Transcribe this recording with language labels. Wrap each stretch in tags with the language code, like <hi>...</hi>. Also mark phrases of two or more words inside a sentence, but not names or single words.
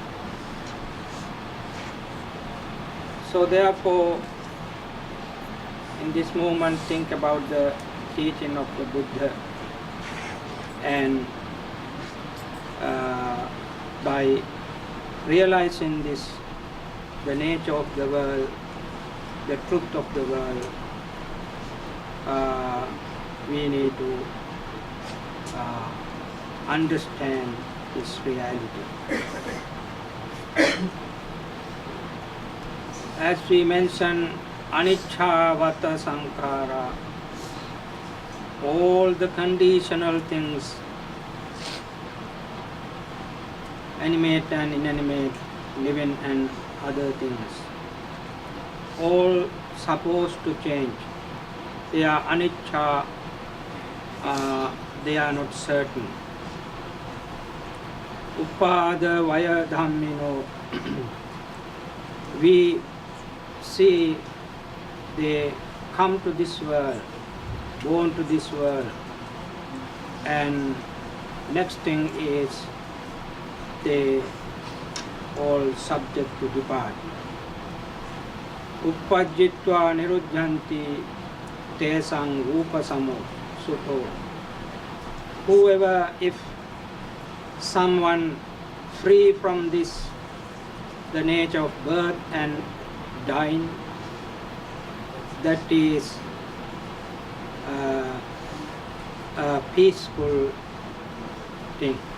<en>So therefore, in this moment, think about the teaching of the Buddha, and by realizing this, the nature of the world, the truth of the world, we need to understand this reality. As we mentioned,</en> <pi>anicca vata sankhara,</pi> <en>all the conditional things, animate and inanimate, living and other things, all supposed to change. They are anicca, they are not certain.</en> <pi>Upada vaya dhammino,</pi> <en>we see they come to this world, born to this world, and next thing is they all subject to depart.</en> <pi>Uppajjitva niruddhanti tesang upasamo sutho.</pi> <en>Whoever, if someone free from this, the nature of birth and dying, that is a peaceful thing.</en>